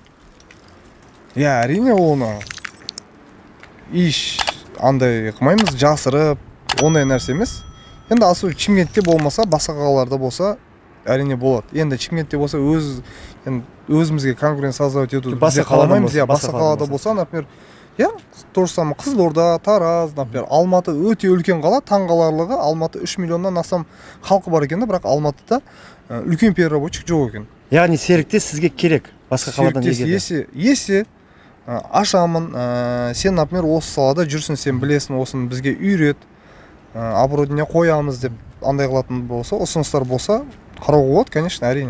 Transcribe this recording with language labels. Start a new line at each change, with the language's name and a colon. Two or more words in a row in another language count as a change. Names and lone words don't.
Kazakh: Иә, әрине оны еш андай қылмаймыз, жасырып, ондай нәрсе емес. Енді асыл Шымкентте болмаса, басқа қалаларда болса, әрине болады. Енді Шымкентте болса, өзімізге
Russian: конкуренция создавать
Kazakh: етуді бізде қаламаймыз. Басқа қалада болса, например, иә,
Russian: то же самое
Kazakh: Қызылорда, Тараз, например, Алматы өте үлкен қала, таңғаларлығы. Алматы 3 миллионнан астам халқы бар екен, бірақ Алматыда үлкен переработчик жоқ екен. Яғни серіктес сізге керек, басқа қаладан егер. Есе ашамын, сен, например, осы салада жүрсің, сен білесің, осыны бізге үйрет, оборудование қоямыз деп андай қылатын болса, ұсыныстар болса, қарауға болады, конечно, әрине.